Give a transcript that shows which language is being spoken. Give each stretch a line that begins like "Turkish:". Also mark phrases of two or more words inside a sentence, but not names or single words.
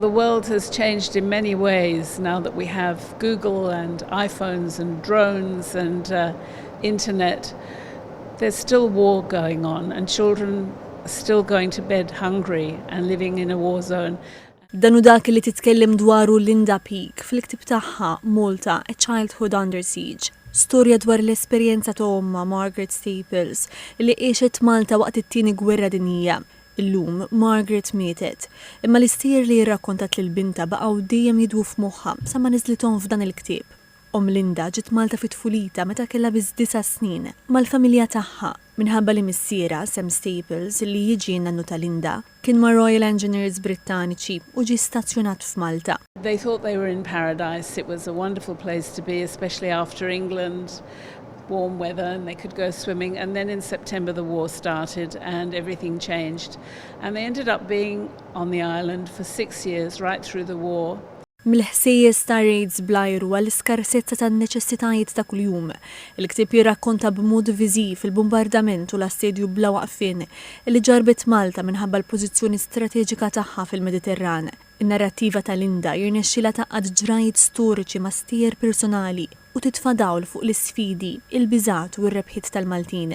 English: The world has changed in many ways now that we have Google and iPhones and drones and internet. There's still war going on and children are still going to bed hungry and living in a war zone.
Maltese: Dan hu dak li titkellem dwaru Linda Peak fil-ktib tagħha Malta, A Childhood Under Siege. Storja dwar l-esperjenza ta' omma Margaret Staples li għiexet Malta waqt it-tieni gwerra dinjija. Illum Margaret mietet, imma l-istier li rrakkontat lill-binta baqgħu dejjem jidwu f'moħħha sa ma niżlithom f'dan il-ktieb. Linda ġiet Malta fit-tfulita meta kellha biss 9 snin mal-familja tagħha minħabba li missiera Sam Staples li jiġi nannu ta' Linda kien ma' Royal Engineers Brittaniċi u ġie stazzjonat f'Malta.
English: They thought they were in paradise. It was a wonderful place to be, especially after England. Warm weather and they could go swimming, and then in September the war started and everything changed, and they ended up being on the island for 6 years right through the war.
Maltese: Mill-ħsejjes ta' raids blajru għall-iskarsezza tan-neċessitajiet ta' kuljum. Il-ktieb jirrakkonta b'mod viżiv il-bombardament u l-assedju bla waqfien li ġarbet Malta minħabba l-pożizzjoni strateġika tagħha fil-Mediterran. In-narrattiva ta' Linda jirnexxilha taqgħad ġrajiet storiċi ma' stier personali u titfa' dawl fuq l-isfidi, il-biżgħat u r-rebħiet tal-Maltin.